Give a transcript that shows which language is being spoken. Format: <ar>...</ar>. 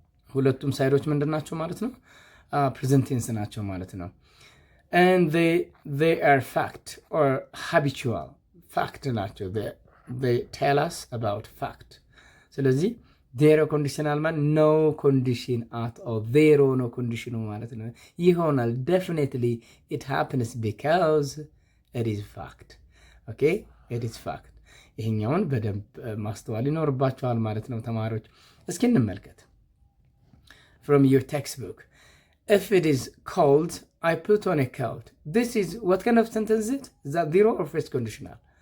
<am>ሁለቱም ሳይዶች ምንድን ናቸው ማለት ነው?</am> <en>present tense</en> <am>ናቸው ማለት ነው።</am> <en>And they are fact or habitual. fact ናቸው. they tell us about fact.</en> <am>ስለዚህ ዜሮ ኮንዲሽናል ማለት</am> <en>no condition at all.</en> <am>ዜሮ ነው ኮንዲሽኑ ማለት ነው። ይሆናል</am> <en>definitely it happens because it is fact. okay? it is fact.</en> <am>ይሄኛውን በደንብ ማስተዋል ይኖርባቸዋል ማለት ነው ተማሪዎች። እስኪ እንመልከት</am> <en>from your textbook. If it is cold, I put on a coat. This is what kind of sentence is it? Is that zero or first conditional?</en>